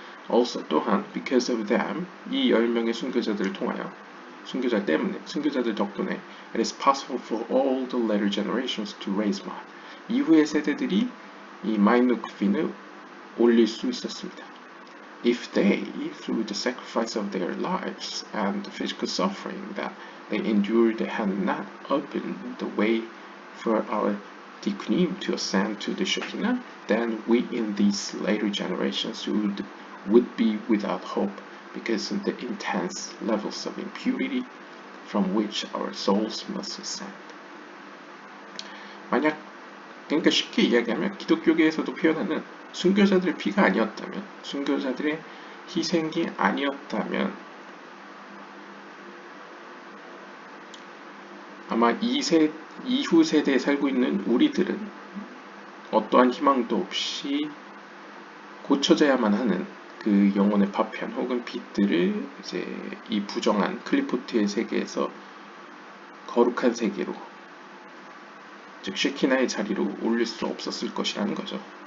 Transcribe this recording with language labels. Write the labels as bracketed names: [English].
[English] Also [Korean] 또한 [English] because of them, [Korean] 이 10명의 순교자들을 통하여 순교자들 덕분에 [English] it is possible for all the later generations to raise man. [Korean] 이후의 세대들이 이 마이누크핀을 올릴 수 있었습니다. [English] If they, through the sacrifice of their lives and the physical suffering that they endured, had not opened the way for our Tikkunim to ascend to the Shekinah, then we in these later generations would be without hope because of the intense levels of impurity from which our souls must ascend. [Korean] 그러니까 쉽게 이야기하면 기독교계에서도 표현하는 순교자들의 피가 아니었다면, 순교자들의 희생이 아니었다면 아마 이후 세대에 살고 있는 우리들은 어떠한 희망도 없이 고쳐져야만 하는 그 영혼의 파편 혹은 빛들을 이제 이 부정한 클리포트의 세계에서 거룩한 세계로 즉 쉐키나의 자리로 올릴 수 없었을 것이라는 거죠.